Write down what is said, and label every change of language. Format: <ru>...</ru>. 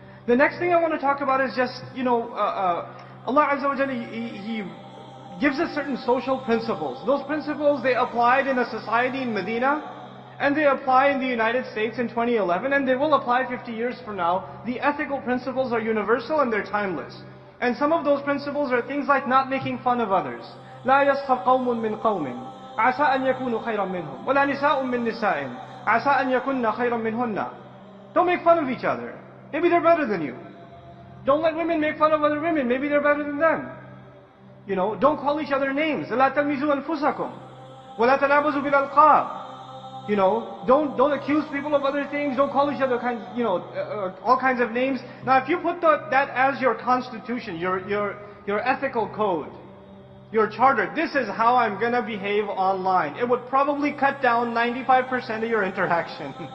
<en>The next thing I want to talk about is just, Allah Azza wa Jalla, He gives us certain social principles. Those principles, they applied in a society in Medina, and they apply in the United States in 2011, and they will apply 50 years from now. The ethical principles are universal and they're timeless. And some of those principles are things like not making fun of others.</en> <ar>لا يسخر قوم من قوم عسى أن يكونوا خيرا منهم ولا نساء من نساء عسى أن يكون خيرا منهن.</ar> <en>Don't make fun of each other. Maybe they're better than you. Don't let women make fun of other women. Maybe they're better than them. Don't call each other names.</en> <ar>لا تلمزوا أنفسكم ولا تنابزوا بالألقاب.</ar> <en>Don't accuse people of other things. Don't call each other all kinds of names. Now, if you put that as your constitution, your ethical code, your charter, this is how I'm gonna behave online, it would probably cut down 95% of your interaction.</en>